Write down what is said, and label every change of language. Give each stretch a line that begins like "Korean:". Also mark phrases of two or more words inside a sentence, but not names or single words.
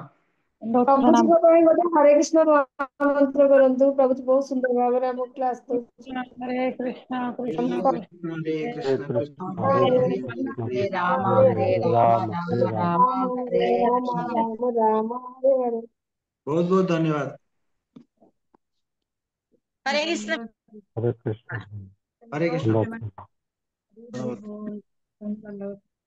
Odia: ପ୍ରଭୁଜୀଙ୍କ ପାଇଁ ଗୋଟେ
Sanskrit: ହରେ କୃଷ୍ଣ ମହାମନ୍ତ୍ର
Odia: କରନ୍ତୁ ପ୍ରଭୁଜୀ ବହୁତ ସୁନ୍ଦର ଭାବରେ ଆମ କ୍ଲାସ କରୁଛି
Sanskrit: ହରେ କୃଷ୍ଣ हरे କୃଷ୍ଣ कृष्ण हरे हरे कृष्ण कृष्ण कृष्ण हरे हरे कृष्ण हरे कृष्ण हरे कृष्ण राम हरे हरे हरे राम राम राम हरे राम राम हरे ରାମ हरे ରାମ ରାମ ହରେ ହରେ
Hindi: बहुत बहुत धन्यवाद
Sanskrit: हरे कृष्ण हरे कृष्ण हरे कृष्ण
Hindi: धन्यवाद। धन्यवाद।